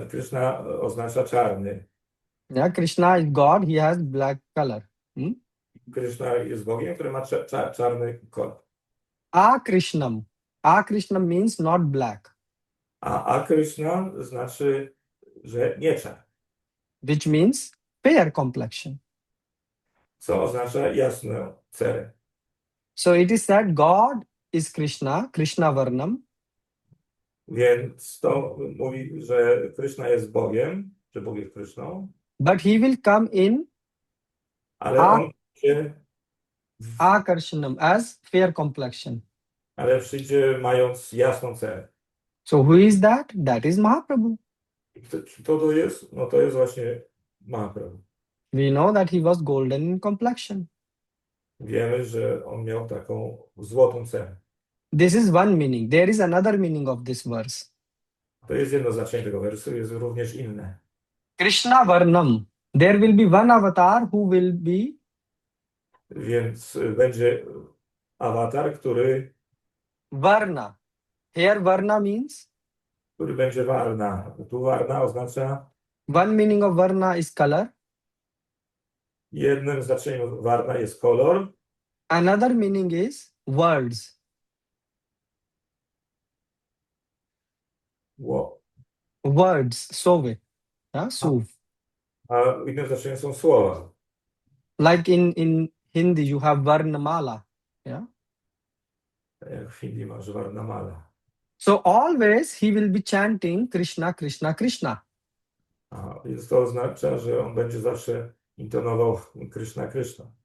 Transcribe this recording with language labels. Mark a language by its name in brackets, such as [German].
[Polish] Kryszna oznacza czarny. [English] Yeah, Krishna is God. He has black color. [Polish] Kryszna jest Bogiem, który ma czarny kolor. [Sanskrit] A Krishnam. [English] A Krishnam means not black, [Polish] A Akryszna znaczy, że nie czarny. [English] which means fair complexion. [Polish] Co oznacza jasną cerę. [English] So it is said God is Krishna, Krishna Varnam, [Polish] Więc to mówi, że Kryszna jest Bogiem, że Bóg jest Kryszną, [English] but he will come in [Polish] ale on się, [English] Akarshanam as fair complexion. [Polish] ale przyjdzie mając jasną cerę. [English] So who is that? That is Mahaprabhu. [Polish] Kto to jest? No to jest właśnie Mahaprabhu. [English] We know that he was golden in complexion. [Polish] Wiemy, że on miał taką złotą cerę. [English] This is one meaning. There is another meaning of this verse. [Polish] To jest jedno znaczenie tego wersu, jest również inne. [Sanskrit] Krishna Varnam. [English] There will be one avatar who will be [Polish] Więc będzie awatar, który [English] Varna. Here Varna means, [Polish] będzie Varna. Tu Varna oznacza, [English] one meaning of Varna is color. [Polish] jednym znaczeniem Varna jest kolor, [English] Another meaning is words. Words. Sove. Yeah, suv. [Polish] a innym znaczeniem są słowa. [English] Like in Hindi, you have Varnamala. Yeah. [Polish] Jak w Hindi masz Varnamala. [English] So always he will be chanting Krishna, Krishna, Krishna. [Polish] Więc to oznacza, że on będzie zawsze intonował Kryszna, Kryszna.